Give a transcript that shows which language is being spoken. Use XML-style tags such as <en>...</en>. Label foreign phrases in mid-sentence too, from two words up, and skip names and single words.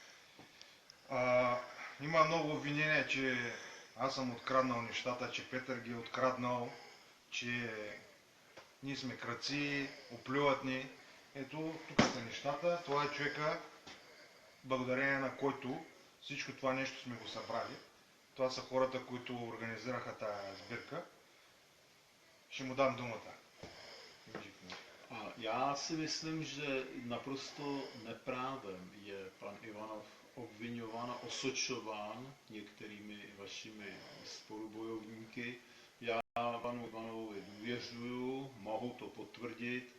<bg>Има много обвинения, че аз съм откраднал нещата, че Петър ги е откраднал, че ние сме крадци, оплюват ни. Ето, тук са нещата. Това е човека, благодарение на който всичко това нещо сме го събрали. Това са хората, които организираха тая сбирка. Ще</bg> <cs>mu dám</cs> <bg>думата.</bg> <cs>Já si myslím, že naprosto neprávem je pan Ivanov obviňován a osočován některými vašimi spolubojovníky. Já panu Ivanovovi důvěřuju, mohu to potvrdit.</cs>